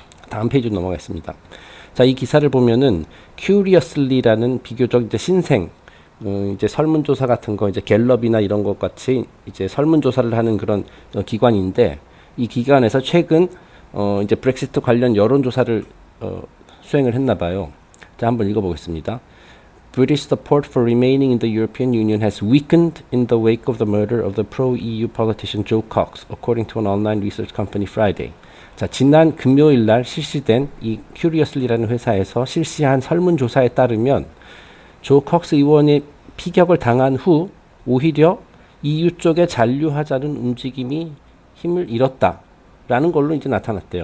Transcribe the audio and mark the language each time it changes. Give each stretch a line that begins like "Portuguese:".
Korean: 다음 페이지로 넘어가겠습니다. 자, 이 기사를 보면은 curiously라는 비교적 이제 신생 이제 설문조사 같은 거, 이제 갤럽이나 이런 것 같이 이제 설문조사를 하는 그런 기관인데, 이 기관에서 최근 이제 브렉시트 관련 여론조사를 수행을 했나 봐요. 자, 한번 읽어보겠습니다.
English: British support for remaining in the European Union has weakened in the wake of the murder of the pro-EU politician Joe Cox, according to an online research company Friday.
Korean: 자, 지난 금요일 날 실시된 이 Curiously라는 회사에서 실시한 설문조사에 따르면 조 컥스 의원의 피격을 당한 후 오히려 EU 쪽에 잔류하자는 움직임이 힘을 잃었다라는 걸로 이제 나타났대요.